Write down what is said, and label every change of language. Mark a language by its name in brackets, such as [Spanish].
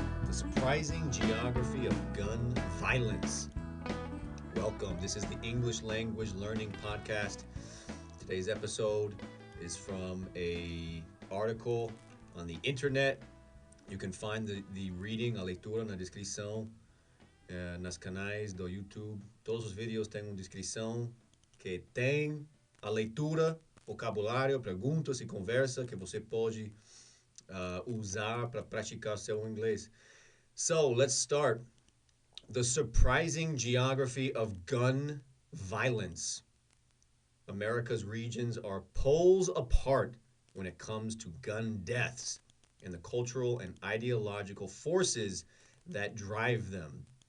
[English] surprising geography of gun violence. Welcome. This is the English Language Learning Podcast. Today's episode is from a article on the internet. You can find the reading, [Portuguese] a leitura na descrição, nas canais do YouTube. Todos os vídeos têm uma descrição que tem a leitura, vocabulário, perguntas e conversa que você pode usar para praticar seu inglês. [English] So, let's start. The surprising geography of gun violence. America's regions are poles apart when it comes to gun deaths and the cultural and ideological forces that drive them.